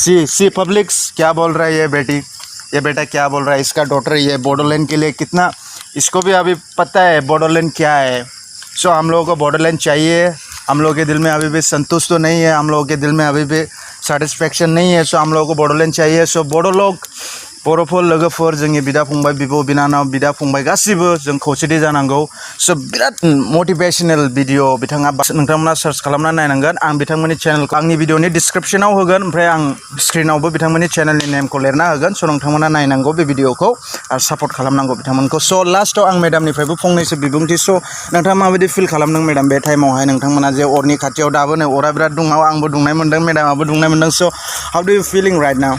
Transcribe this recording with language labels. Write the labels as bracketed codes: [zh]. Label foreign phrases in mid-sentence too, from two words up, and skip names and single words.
[en] see publics [hi] क्या बोल रहा है ये बेटा क्या बोल रहा है इसका डॉटर ये बोडोलैंड के लिए कितना इसको भी अभी पता है बोडोलैंड क्या है सो हम लोगों को बोडोलैंड चाहिए हम लोगों के दिल में अभी भी संतुष्ट तो नहीं है हम लोगों के दिल में अभी भी सेटिस्फेक्शन नहीं है सो हम लोगों को बोडोलैंड चाहिए सो बोडो लोग [brx] बर'फोर लोगोफोर जोंनि बिदा फंबाय बिब' बिनानाव बिदा फंबाय गासिबो जों खौसेथि जानांगौ स' बिराद [en] motivational video [brx] बिथाङा नोंथांमोना सार्च खालामना नायनांगोन आं बिथांमोननि चेनेलखौ आंनि भिडिअनि डिसक्रिपशनाव होगोन ओमफ्राय आं स्क्रिनावबो बिथांमोननि चेनेलनि नेमखौ लिरना होगोन स' नोंथांमोना नायनांगौ बे भिडिअखौ आरो सापर्ट खालामनांगौ बिथांमोनखौ स' लास्टआव आं मेडामनिफ्रायबो फंनैसो बिबुंथि स' नोंथाङा माबायदि फिल खालामदों मेडाम बे टाइमावहाय नोंथांमोना जे अरनि खाथियाव दाबो नै अरा बिराद दुङाव आंबो दुंनाय मोन्दों मेडामाबो दुंनाय मोन्दों स' [en] how do you feeling right now